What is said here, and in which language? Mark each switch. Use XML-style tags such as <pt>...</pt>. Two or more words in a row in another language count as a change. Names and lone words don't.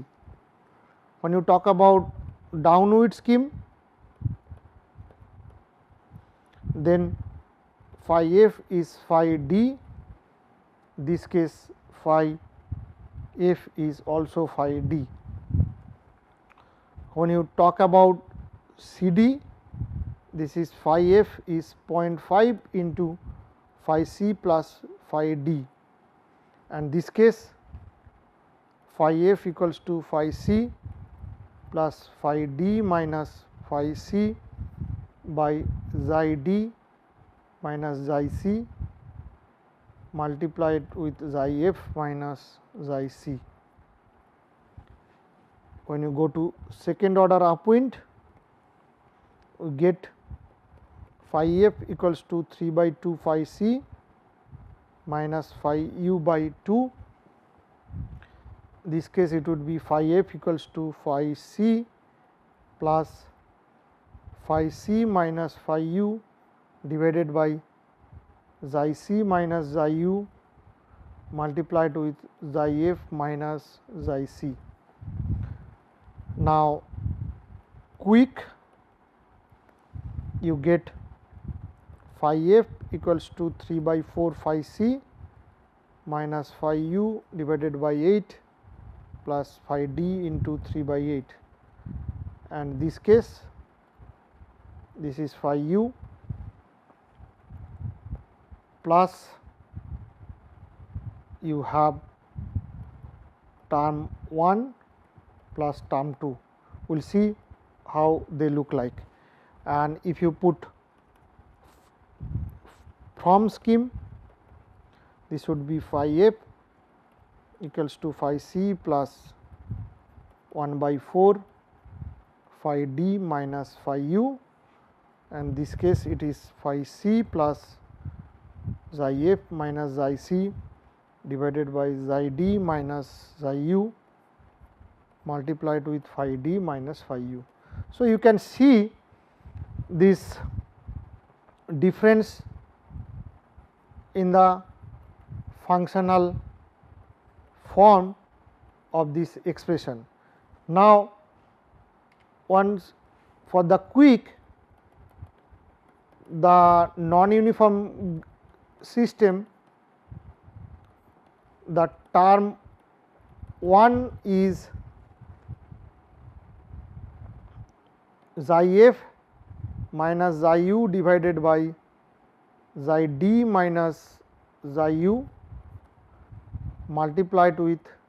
<en>When you talk about downwind scheme, then phi f is phi d, this case phi f is also phi d. When you talk about CD, this is phi f is 0.5 into phi c plus phi d, and this case phi f equals to phi c plus phi d minus phi c by xi d minus xi c multiplied with xi f minus xi c. When you go to second order upwind, we get phi f equals to 3 by 2 phi c minus phi u by 2. This case it would be phi f equals to phi c plus phi c minus phi u divided by xi c minus xi u multiplied with xi f minus xi c. Now, quick, you get phi f equals to 3 by 4 phi c minus phi u divided by 8 plus phi d into 3 by 8, and this case this is phi u plus you have term 1 plus term 2. We will see how they look like, and if you put from scheme, this would be phi f equals to phi c plus 1 by 4 phi d minus phi u, and this case it is phi c plus xi f minus xi c divided by xi d minus xi u multiplied with phi d minus phi u. So, you can see this difference in the functional form of this expression. Now, once for the quick, the non-uniform system, the term 1 is xi f minus xi u divided by xi d minus xi u multiplied with</en>